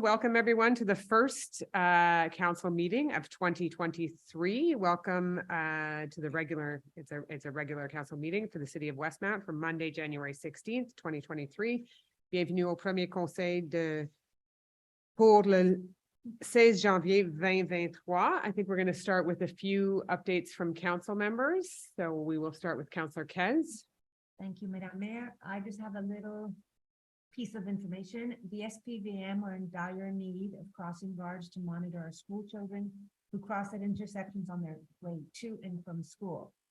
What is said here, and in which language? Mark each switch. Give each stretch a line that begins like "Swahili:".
English: Welcome everyone to the first council meeting of 2023. Welcome to the regular, it's a regular council meeting for the city of Westmount from Monday, January 16th, 2023.
French: Bienvenue au premier conseil pour le 16 janvier 2023.
English: I think we're going to start with a few updates from council members. So we will start with Councillor Kez. Thank you, Madam Mayor. I just have a little piece of information. The SPVM are in dire need of crossing guards to monitor our school children who cross at intersections on their way to and from school.